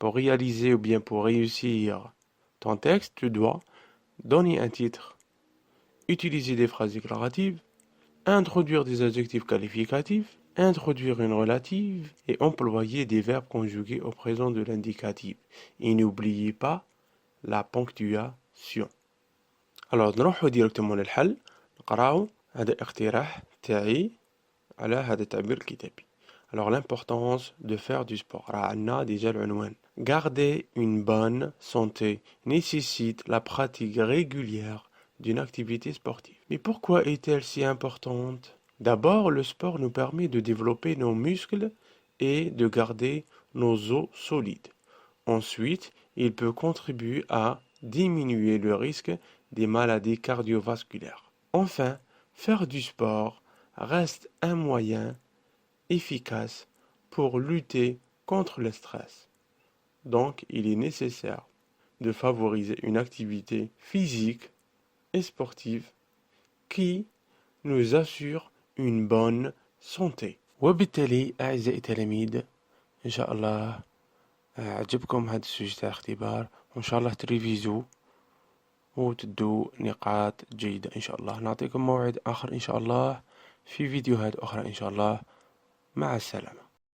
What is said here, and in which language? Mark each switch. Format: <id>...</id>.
<fr>Pour réaliser ou bien pour réussir ton texte, tu dois donner un titre, utiliser des phrases déclaratives, introduire des adjectifs qualificatifs, introduire une relative et employer des verbes conjugués au présent de l'indicatif. Et n'oubliez pas la ponctuation.</fr> <ar>Alors نروحو ديريكتومون للحل نقراو هذا اقتراح تاعي على هذا التعبير الكتابي.</ar> <fr>Alors l'importance de faire du sport.</fr> <ar>راه عندنا déjà العنوان.</ar> <fr>Garder une bonne santé nécessite la pratique régulière d'une activité sportive. Mais pourquoi est-elle si importante? D'abord, le sport nous permet de développer nos muscles et de garder nos os solides. Ensuite, il peut contribuer à diminuer le risque des maladies cardiovasculaires. Enfin, faire du sport reste un moyen efficace pour lutter contre le stress. Donc, il est nécessaire de favoriser une activité physique et sportive qui nous assure une bonne santé.</fr> <ar>وبالتالي أعزائي التلاميذ، إن شاء الله عجبكم هذا السوجي تاع الاختبار، وإن شاء الله تريفيزو وتدو نقاط جيدة. إن شاء الله نعطيكم موعد آخر إن شاء الله في فيديوهات أخرى إن شاء الله. مع السلامة.</ar>